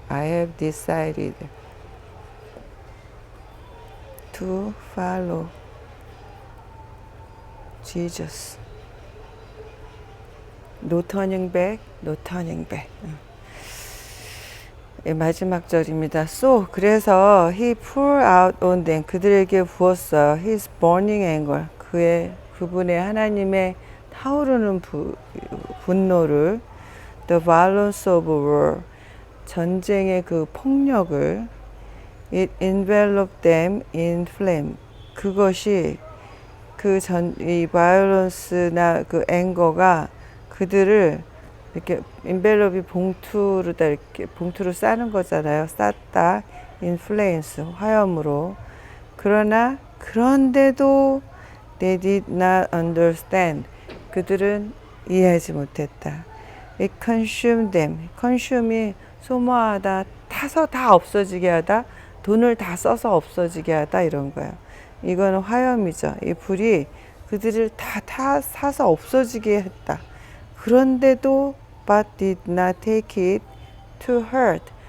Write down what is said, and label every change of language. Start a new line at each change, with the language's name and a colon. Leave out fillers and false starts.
English: I have decided to follow Jesus. No turning back, no turning back.
Korean: 마지막 절입니다.
English: So,
Korean: 그래서
English: he poured out on them.
Korean: 그들에게 부었어요.
English: His burning anger.
Korean: 그분의 하나님의 타오르는 분노를.
English: The violence of war.
Korean: 전쟁의 그 폭력을.
English: It enveloped them in flame.
Korean: 그것이 이 violence나 그 anger가 그들을 이렇게 envelope이 봉투로다 이렇게 봉투로 싸는 거잖아요. 쌌다.
English: in flames.
Korean: 화염으로. 그런데도
English: they did not understand.
Korean: 그들은 이해하지 못했다.
English: It consumed them.
Korean: consume이 소모하다, 타서 다 없어지게 하다, 돈을 다 써서 없어지게 하다 이런 거예요. 이거는 화염이죠. 이 불이 그들을 다 사서 없어지게 했다. 그런데도
English: but did not take it to heart.